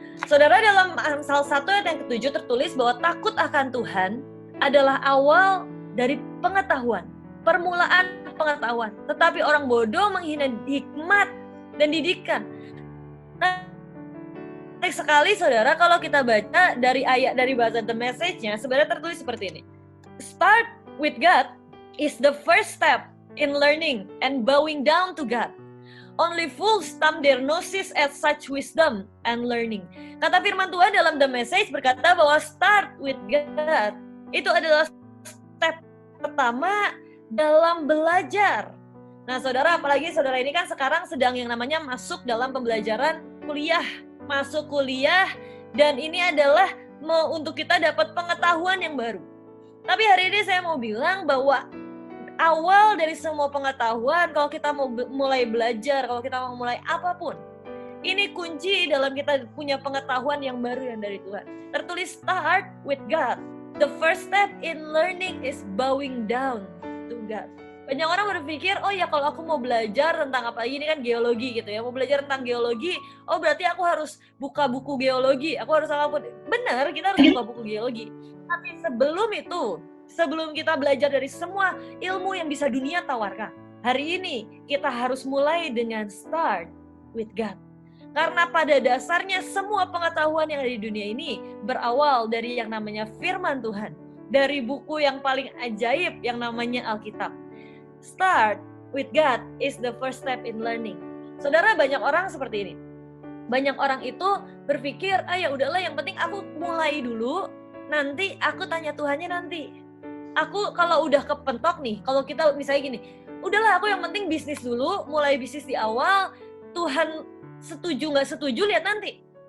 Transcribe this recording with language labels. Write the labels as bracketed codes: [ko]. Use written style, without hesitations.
[id] Saudara, dalam Amsal 1 ayat yang ke-7 tertulis bahwa takut akan Tuhan adalah awal dari pengetahuan, permulaan pengetahuan, tetapi orang bodoh menghina hikmat dan didikan. Nah, menarik sekali saudara kalau kita baca dari ayat dari bahasa The Message-nya, sebenarnya tertulis seperti ini. [en] Start with God is the first step in learning and bowing down to God. Only fools stump their noses at such wisdom and learning. [id] Kata firman Tuhan dalam The Message berkata bahwa [en] start with God [id] itu adalah step pertama dalam belajar. Nah saudara, apalagi saudara ini kan sekarang sedang yang namanya masuk dalam pembelajaran kuliah. Masuk kuliah dan ini adalah untuk kita dapat pengetahuan yang baru. Tapi hari ini saya mau bilang bahwa awal dari semua pengetahuan, kalau kita mau mulai belajar, kalau kita mau mulai apapun, ini kunci dalam kita punya pengetahuan yang baru yang dari Tuhan. [en] Tertulis start with God. The first step in learning is bowing down to God. [id] Banyak orang berpikir, oh ya kalau aku mau belajar tentang apa, ini kan geologi gitu ya, mau belajar tentang geologi, oh berarti aku harus buka buku geologi, aku harus apapun. Benar, kita harus buka buku geologi. Tapi sebelum itu, sebelum kita belajar dari semua ilmu yang bisa dunia tawarkan, hari ini kita harus mulai dengan [en] start with God. [id] Karena pada dasarnya semua pengetahuan yang ada di dunia ini berawal dari yang namanya firman Tuhan. Dari buku yang paling ajaib yang namanya Alkitab. [en] Start with God is the first step in learning. [id] Saudara, banyak orang seperti ini. Banyak orang itu berpikir, ya udahlah yang penting aku mulai dulu, nanti aku tanya Tuhannya nanti. Aku kalau udah kepentok nih, kalau kita misalnya gini, udahlah aku yang penting bisnis dulu, mulai bisnis di awal, Tuhan setuju nggak setuju lihat nanti.